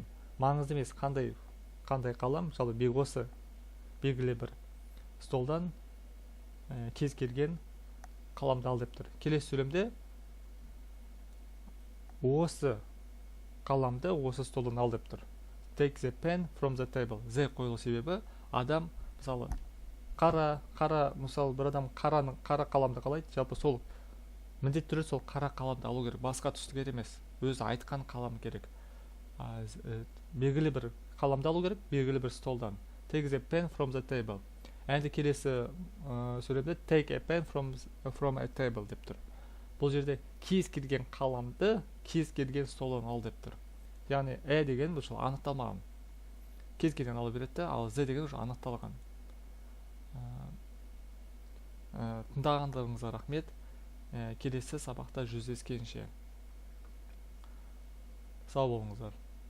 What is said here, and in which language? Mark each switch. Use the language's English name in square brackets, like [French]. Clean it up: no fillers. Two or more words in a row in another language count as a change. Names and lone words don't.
[Kazakh] Маңызды емес қандай қалам, жалпы осы белгілі бір столдан кез келген қаламды ал деп тұр. Келесі сөйлемде осы қаламды осы столдан ал деп тұр. [English] Take the pen from the table. [Kazakh] Z қойылу себебі адам мысалы мысалы бір адам қара қаламды қалайды, жалпы сол міндетті түрде сол қара қаламды алу керек, басқа түсті керек емес, өзі айтқан қалам керек. Белгілі бір қаламды алу керек, белгілі бір столдан. [English] Take the pen from the table. [Kazakh] Әнді келесі сөйлемде [English] take a pen from a table [Kazakh] деп тұр. Бұл жерде кез келген қаламды кез келген столдан ал деп тұр. Яғни деген бұл анықталмаған. Кез келген алу береді, ал z деген анықталған. Тыңдағандарыңызға рахмет. Келесі сабақта жүздескенше сау болыңыздар.